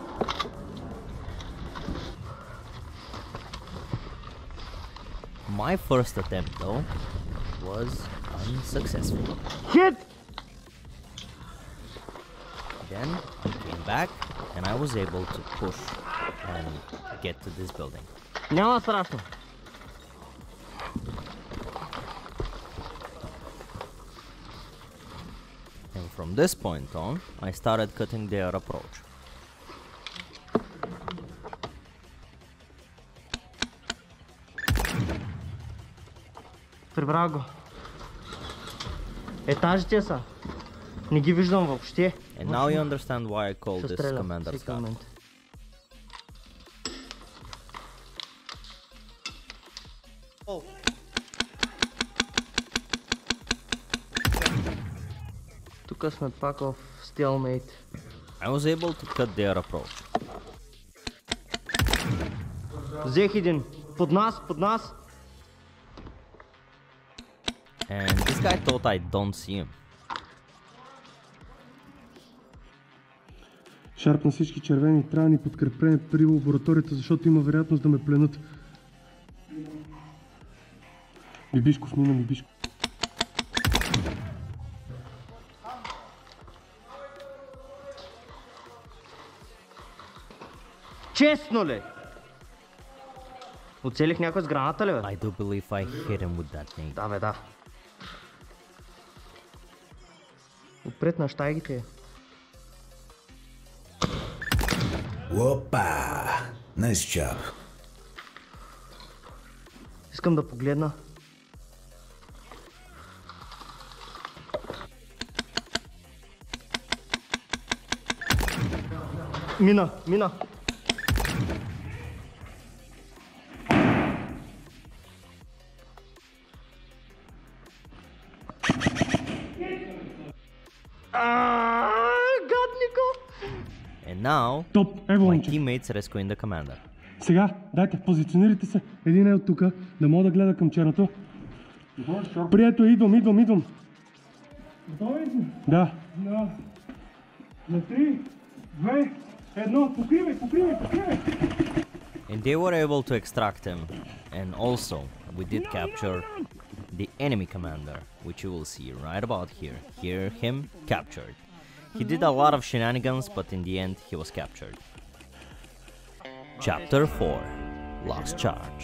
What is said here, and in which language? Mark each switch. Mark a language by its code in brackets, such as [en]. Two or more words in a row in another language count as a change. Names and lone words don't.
[en] My first attempt though was unsuccessful. Hit! Then I came back and I was able to push and get to this building. [bg] Няма страшно. [en] And from this point on, I started cutting their approach. [bg] Прибрах го. Етажите са. Не ги виждам въобще. [en] And now you understand why I call [bg] Ще [en] this [bg] стреля [en] Commander's [bg] всеки [en] Guard. [bg] момент. Тук сме пак в Stalemate. [en] I was able to cut their approach. [bg] Взех един. Под нас, под нас. [en] And this guy thought I don't see him. [bg] Шарп на всички червени, трябва да ни подкрепене при лабораторията, защото има вероятност да ме пленат. Бибишков, мина Бибишков. Честно ли? Оцелих някой с граната ли, бе? [en] I do believe I hit him with that nade. [bg] Да, бе, да. Отпред на щайгите. Опа! [en] Nice job. [bg] Искам да погледна. Мина, мина. Гаднико! [en] And now, [bg] Топ, ево [en] my [bg] момче. [en] teammates rescuing the commander. [bg] Сега, дайте, позиционирайте се. Един е от тука, да мога да гледа към черното. Прието, идвам. Готови си? Да. На 3, 2, 1, покривай. [en] And they were able to extract him. And also, we did capture the enemy commander, which you will see right about here. Here, him captured. He did a lot of shenanigans, but in the end, he was captured. Chapter 4: Last Charge.